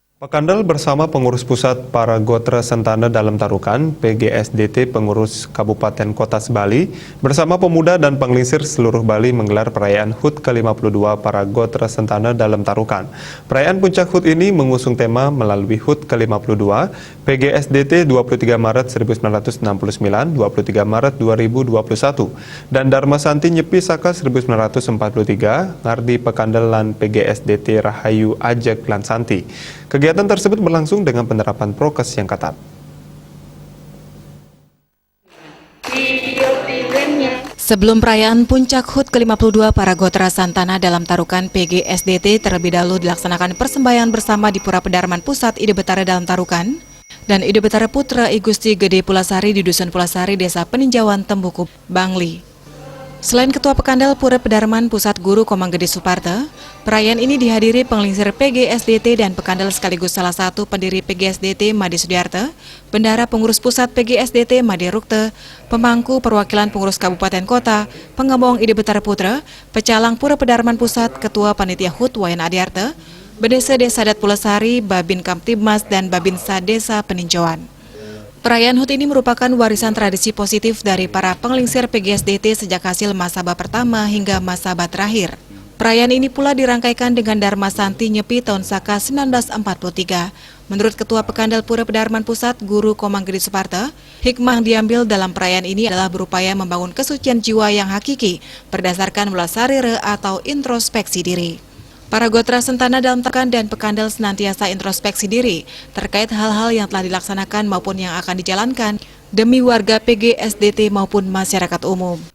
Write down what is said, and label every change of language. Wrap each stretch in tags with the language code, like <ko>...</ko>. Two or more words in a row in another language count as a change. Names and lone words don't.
<id>Pekandel bersama pengurus pusat para Gotra Sentana dalam Tarukan, PGSDT pengurus Kabupaten Kota Bali, bersama pemuda dan penglingsir seluruh Bali menggelar perayaan HUT ke-52 para Gotra Sentana dalam Tarukan. Perayaan puncak HUT ini mengusung tema melalui HUT ke-52, PGSDT 23 Maret 1969, 23 Maret 2021, dan Dharma Santi Nyepi Saka 1943,</id> <ban>Ngardi Pekandel lan PGSDT Rahayu Ajek lan Santi.</ban> <id>Kegiatan tersebut berlangsung dengan penerapan prokes yang ketat. Sebelum perayaan puncak HUT ke-52 para Gotra Sentana dalam Tarukan PGSDT terlebih dahulu dilaksanakan persembahyaan bersama di Pura Pedarman Pusat Ide Betara dalam Tarukan dan Ide Betara Putra I Gusti Gede Pulasari di Dusun Pulasari, Desa Peninjauan, Tembukup, Bangli. Selain Ketua Pekandel Pura Pedarman Pusat Guru Komang Gede Suparte, perayaan ini dihadiri penglingsir PGSDT dan Pekandel sekaligus salah satu pendiri PGSDT Made Sudiarte, Bendara Pengurus Pusat PGSDT Made Rukte, pemangku perwakilan pengurus Kabupaten Kota, Pengembong Ide Betara Putra, Pecalang Pura Pedarman Pusat, Ketua Panitia HUT Wayan Adiarte, Bedesa Desa Adat Pulasari, Babin Kamtibmas, dan Babinsa Desa Peninjauan. Perayaan HUT ini merupakan warisan tradisi positif dari para penglingsir PGSDT sejak hasil Masaba pertama hingga Masaba terakhir. Perayaan ini pula dirangkaikan dengan Dharma Santi Nyepi tahun Saka 1943. Menurut Ketua Pekandel Pura Pedarman Pusat, Guru Komang Gede Suparte, hikmah yang diambil dalam perayaan ini adalah berupaya membangun kesucian jiwa yang hakiki berdasarkan mulasarire atau introspeksi diri. Para Gotra Sentana dalam Tarukan dan Pekandel senantiasa introspeksi diri terkait hal-hal yang telah dilaksanakan maupun yang akan dijalankan demi warga PGSDT maupun masyarakat umum.</id>